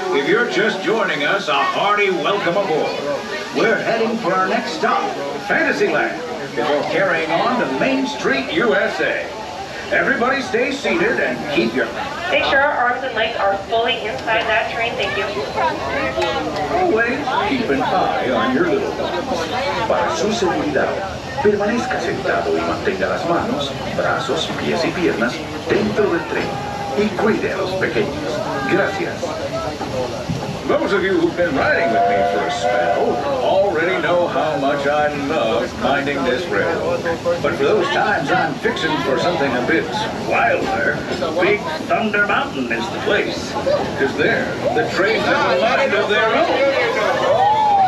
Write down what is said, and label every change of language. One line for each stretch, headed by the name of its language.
English: If you're just joining us, a hearty welcome aboard. We're heading for our next stop, Fantasyland, before carrying on to Main Street, USA. Everybody stay seated and keep your... Make sure our arms and legs are fully inside that train. Thank you. Always keep an eye on your little ones.
Spanish: Para su seguridad, permanezca sentado y mantenga las manos, brazos, pies y piernas dentro del tren. Y cuide a los pequeños. Gracias.
English: Those of you who've been riding with me for a spell already know how much I love minding this railroad. But for those times I'm fixing for something a bit wilder, Big Thunder Mountain is the place. Because there, the trains have a mind of their own.